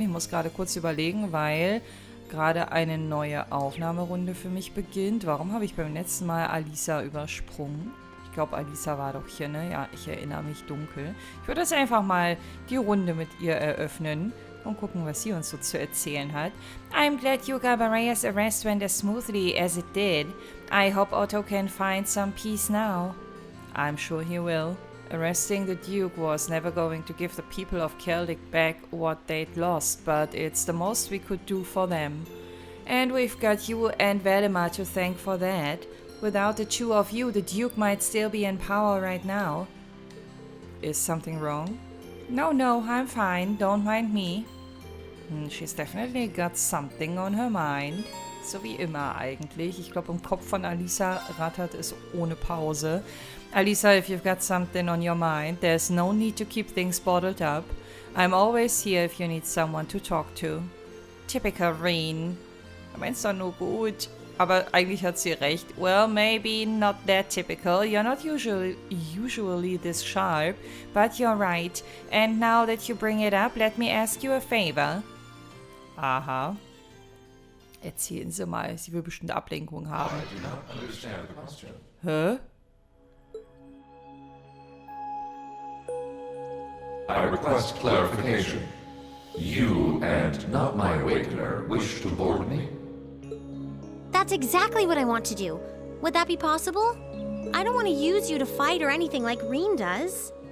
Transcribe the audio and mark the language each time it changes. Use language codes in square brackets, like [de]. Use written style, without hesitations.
[de] Ich muss gerade kurz überlegen, weil gerade eine neue Aufnahmerunde für mich beginnt. Warum habe ich beim letzten Mal Alisa übersprungen? Ich glaube, Alisa war doch hier, ne? Ja, ich erinnere mich dunkel. Ich würde jetzt einfach mal die Runde mit ihr eröffnen und gucken, was sie uns so zu erzählen hat. [en] I'm glad Yuga Baraya's arrest went as smoothly as it did. I hope Otto can find some peace now. I'm sure he will. Arresting the Duke was never going to give the people of Celtic back what they'd lost, but it's the most we could do for them. And we've got you and Valimar to thank for that. Without the two of you, the Duke might still be in power right now. Is something wrong? No, I'm fine. Don't mind me. She's definitely got something on her mind. [de] So wie immer eigentlich. Ich glaube, im Kopf von Alisa rattert es ohne Pause. [en] Alisa, if you've got something on your mind, there's no need to keep things bottled up. I'm always here if you need someone to talk to. [de] Typical Reen. Er meint's doch nur gut. Aber eigentlich hat sie recht. [en] Well, maybe not that typical. You're not usually this sharp, but you're right. And now that you bring it up, let me ask you a favor. Aha. [de] Erzählen Sie mal, sie will bestimmt Ablenkung haben. [en] I do not understand the question. Hä? I request clarification. You and not my awakener wish to board me? That's exactly what I want to do. Would that be possible? I don't want to use you to fight or anything like Reen does.